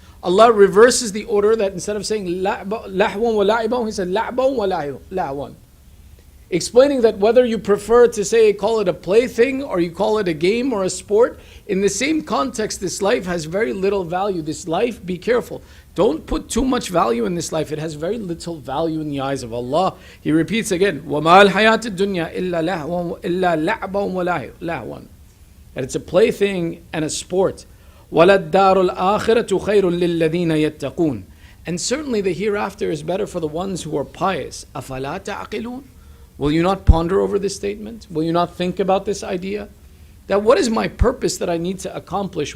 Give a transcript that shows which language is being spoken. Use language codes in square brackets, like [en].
[en] Allah reverses the order, that instead of saying [ar] لَحْوًا وَلَعِبًا, [en] He said [ar] لَعْبًا وَلَحْوًا. [en] explaining that whether you prefer to say, call it a plaything, or you call it a game or a sport, in the same context, this life has very little value. This life, be careful. Don't put too much value in this life. It has very little value in the eyes of Allah. He repeats again, [ar] وَمَا الْحَيَاةِ الدُّنْيَا إِلَّا لَعْبًا وَلَهْوًا. [en] That it's a plaything and a sport. [ar] وَلَلدَّارُ الْآخِرَةُ خَيْرٌ لِلَّذِينَ يَتَّقُونَ. [en] And certainly the hereafter is better for the ones who are pious. [ar] أَفَلَا تَعْقِلُونَ. [en] Will you not ponder over this statement? Will you not think about this idea? That what is my purpose that I need to accomplish?